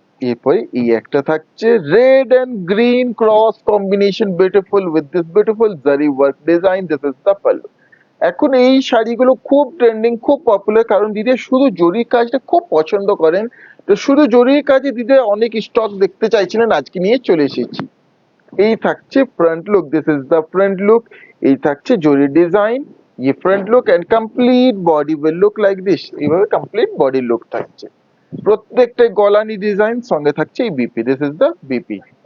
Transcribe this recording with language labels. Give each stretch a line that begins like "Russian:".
Bangla: এরপরে এই একটা থাকছে red and green cross combination,
English: Beautiful with this beautiful zari work design, this is the pallu.
Bangla: এখন এই শাড়িগুলো খুব ট্রেন্ডিং, খুব পপুলার, কারণ দিদি শুধু জরির কাজটা খুব পছন্দ করেন। তো শুধু জরির কাজে দিদি অনেক স্টক দেখতে চাইছিলেন, আজকে নিয়ে চলে এসেছি। এই থাকছে front look,
English: This is the front look.
Bangla: এই থাকছে জরির ডিজাইন,
English: ये front look and complete body will look like this.
Bangla: এইভাবে কমপ্লিট বডি লুক থাকছে, প্রত্যেকটা গলানি ডিজাইন, সঙ্গে থাকছে এই BP,
English: This is the BP.